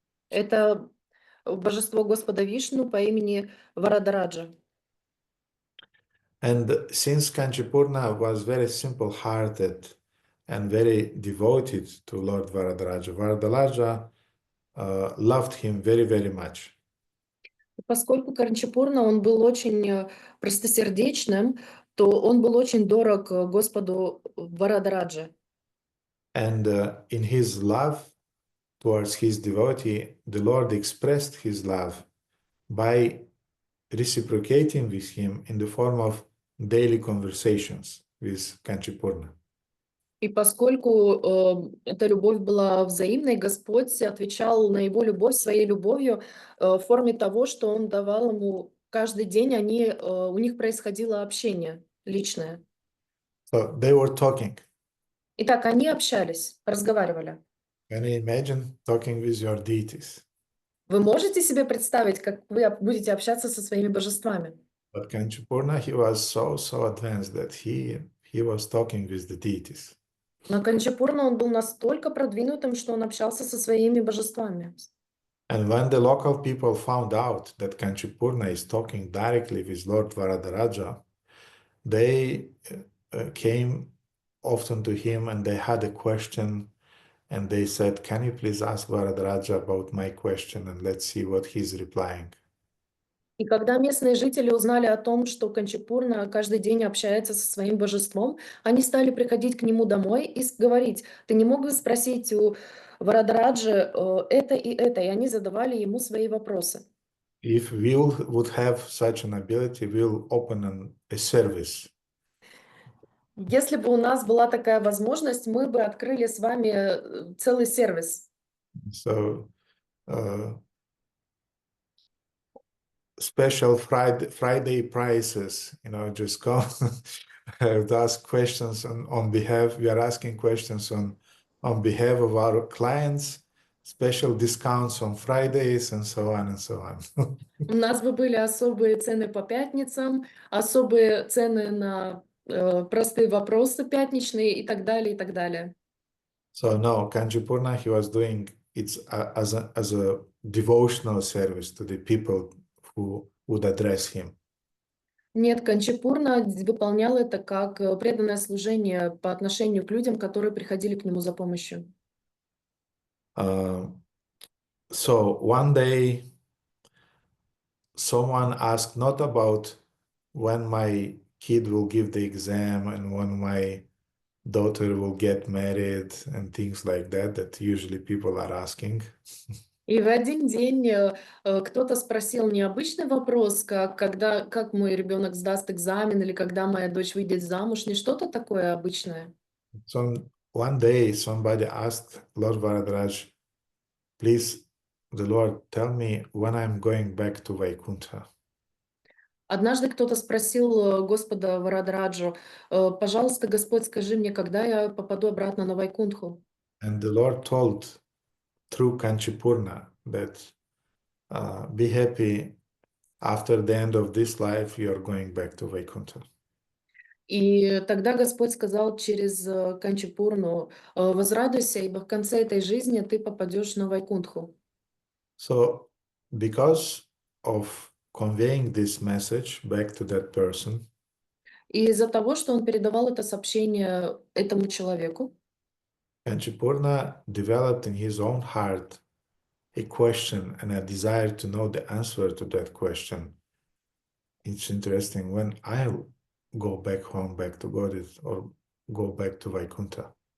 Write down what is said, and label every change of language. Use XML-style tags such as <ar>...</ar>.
<ru>Это божество Господа Вишну по имени Варадараджа.</ru> <en>And since Kanchipurna was very simple-hearted and very devoted to Lord Varadaraja, Varadaraja loved him very, very much.</en> <ru>Поскольку Канчипурна, он был очень простосердечным, то он был очень дорог Господу Варадараджа.</ru> <en>And in his love towards his devotee, the Lord expressed his love by reciprocating with him in the form of daily conversations with Kanchipurna.</en> <ru>И поскольку эта любовь была взаимной, Господь отвечал на его любовь своей любовью в форме того, что он давал ему каждый день, у них происходило общение личное.</ru> <en>So they were talking.</en> <ru>Итак, они общались, разговаривали.</ru> <en>Can you imagine talking with your deities?</en> <ru>Вы можете себе представить, как вы будете общаться со своими божествами?</ru> <en>But Kanchipurna, he was so advanced that he was talking with the deities.</en> <ru>Но Канчипурна, он был настолько продвинутым, что он общался со своими божествами.</ru> <en>And when the local people found out that Kanchipurna is talking directly with Lord Varadaraja, they came often to him and they had a question and they said, can you please ask Varadaraja about my question and let's see what he's replying.</en> <ru>И когда местные жители узнали о том, что Канчипурна каждый день общается со своим божеством, они стали приходить к нему домой и говорить: ты не мог бы спросить у Варадараджи это и это, и они задавали ему свои вопросы.</ru> <en>If we would have such an ability, we'll open a service.</en> <ru>Если бы у нас была такая возможность, мы бы открыли с вами целый сервис.</ru> <en>So, special Friday prices, just go to ask questions on behalf. We are asking questions on behalf of our clients, special discounts on Fridays, and so on and so on.</en> <ru>У нас бы были особые цены по пятницам, особые цены на простые вопросы пятничные и так далее, и так далее.</ru> <en>So no, Kanchipurna, he was doing it as a devotional service to the people who would address him.</en> <ru>Нет, Канчипурна выполнял это как преданное служение по отношению к людям, которые приходили к нему за помощью.</ru> <en>So one day, someone asked not about when my kid will give the exam and when my daughter will get married and things like that usually people are asking.</en> <ru>И в один день кто-то спросил необычный вопрос, как мой ребенок сдаст экзамен или когда моя дочь выйдет замуж, не что-то такое обычное.</ru> <en>So one day somebody asked Lord Varadaraj, please, the Lord, tell me when I'm going back to Vaikuntha.</en> <ru>Однажды кто-то спросил Господа Варадраджу: пожалуйста, Господь, скажи мне, когда я попаду обратно на Вайкунтху?</ru> <en>And the Lord told through Kanchipurna that be happy, after the end of this life, you are going back to Vaikuntha.</en> <ru>И тогда Господь сказал через Канчипурну, возрадуйся, ибо в конце этой жизни ты попадешь на Вайкунтху.</ru> <en>So, because of conveying this message back to that person,</en> <ru>И из-за того, что он передавал это сообщение этому человеку,</ru> <en>Kanchipurna developed in his own heart a question and a desire to know the answer to that question. It's interesting when I go back home, back to Godit, or go back to Vaikuntha.</en>